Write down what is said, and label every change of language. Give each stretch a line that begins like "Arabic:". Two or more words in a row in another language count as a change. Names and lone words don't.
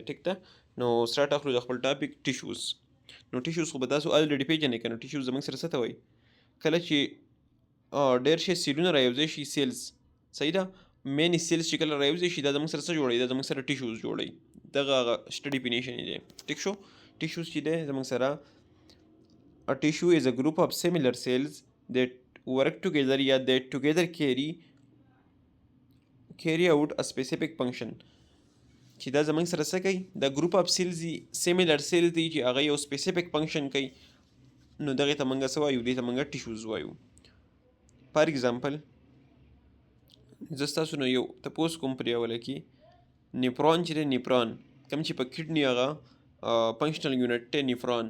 Pashto: ټیک ده، نو سټارټ اخلو د خپل
English: topic tissues.
Pashto: نو ټیشوز خو به تاسو الریډي پیژنئ که نه. ټیشوز زموږ سره څه ته وایي؟ کله چې ډېر شي سیلونه رایوځای شي، سیلز صحیح ده. مین سیلز چې کله رایوځای شي دا زموږ سره څه جوړوي؟ دا زموږ سره ټیشوز جوړوي. دغه هغه ډیفینیشن دی. ټیک شو. ټیشوز چې دی زموږ سره
English: a tissue is a group of similar cells that work together
Pashto: یا
English: that together carry out a specific function.
Pashto: چې دا زموږ سره څه کوي؟ دا
English: group of cells
Pashto: دي،
English: similar cells
Pashto: دي چې هغه یو
English: specific function
Pashto: کوي، نو دغې ته موږ څه وایو؟ دې ته موږ ټیشوز وایو.
English: for example
Pashto: زه ستاسو نه یو تپوس کوم په دې حواله کې، نیفرون چې دی، نیفرون کوم چې په کډني هغه
English: functional unit
Pashto: دی نیفرون.